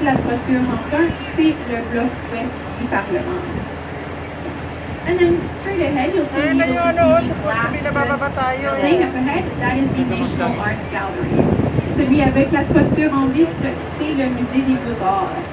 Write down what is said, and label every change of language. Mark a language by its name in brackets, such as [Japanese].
[French] toiture en brun, c'est le bloc ouest du Parlement. [English] And then straight ahead, you'll still be able to see the glass building up ahead. That is the National Arts Gallery. [French] Celui avec la toiture en vitre, c'est le Musée des Beaux-Arts.